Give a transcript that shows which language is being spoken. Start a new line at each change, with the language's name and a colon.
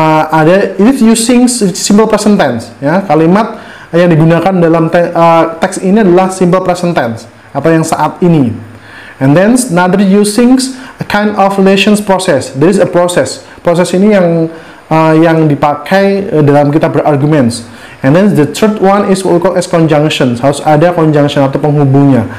Indonesian: Ada
English: it is using simple present tense.
Indonesian: Ya, kalimat yang digunakan dalam teks ini adalah simple present tense. Apa yang saat ini.
English: And then another using a kind of relations process. There is a process.
Indonesian: Proses ini yang dipakai dalam kita berargumen.
English: And then the third one is what we call as conjunction.
Indonesian: Harus ada conjunction atau penghubungnya.